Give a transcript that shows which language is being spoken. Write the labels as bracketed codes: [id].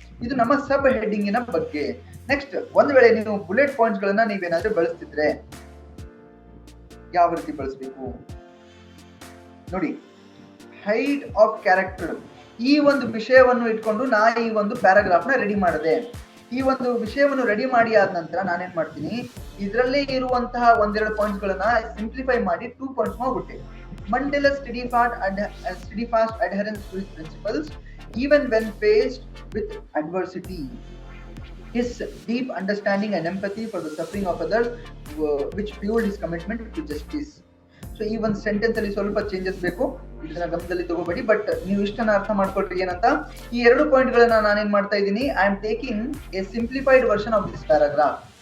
[kn] ಇದು ನಮ್ಮ ಸಬ್ ಹೆಡಿಂಗಿನ ಬಗ್ಗೆ. ನೆಕ್ಸ್ಟ್, ಒಂದ್ ವೇಳೆ ನೀವು ಬುಲೆಟ್ ಪಾಯಿಂಟ್ಸ್ ಗಳನ್ನ ನೀವೇನಾದ್ರೂ ಬಳಸ್ತಿದ್ರೆ ಯಾವ ರೀತಿ ಬಳಸಬೇಕು ನೋಡಿ. ಹೈಟ್ ಆಫ್ ಕ್ಯಾರೆಕ್ಟರ್, ಈ ಒಂದು ವಿಷಯವನ್ನು ಇಟ್ಕೊಂಡು ನಾ ಈ ಒಂದು ಪ್ಯಾರಾಗ್ರಾಫ್ ನ ರೆಡಿ ಮಾಡಿದೆ. ಈ ಒಂದು ವಿಷಯವನ್ನು ರೆಡಿ ಮಾಡಿ ಆದ ನಂತರ ನಾನೇನ್ ಮಾಡ್ತೀನಿ, ಇದರಲ್ಲೇ ಇರುವಂತಹ ಒಂದೆರಡು ಪಾಯಿಂಟ್ಸ್ ಗಳನ್ನ ಸಿಂಪ್ಲಿಫೈ ಮಾಡಿ 2 ಪಾಯಿಂಟ್ಸ್ ಮಾಡ್ಬಿಟ್ಟೆ. [en] Mandela steadfast adherence to his principles even when faced with adversity. His deep understanding and empathy for the suffering of others, which fueled his commitment to justice. [kn] So ಈ ಒಂದು sentence ಅಲ್ಲಿ ಸ್ವಲ್ಪ changes ಬೇಕು, ಇದನ್ನ ಗಮನದಲ್ಲಿ ತಗೋಬೇಡಿ. But ನೀವು ಇಷ್ಟನ್ನ ಅರ್ಥ ಮಾಡ್ಕೊಳ್ರಿ ಏನಂತ. ಈ 2 ಪಾಯಿಂಟ್ ಗಳನ್ನ ನಾನೇನ್ ಮಾಡ್ತಾ ಇದ್ದೀನಿ, [en] I am taking a simplified version of this paragraph.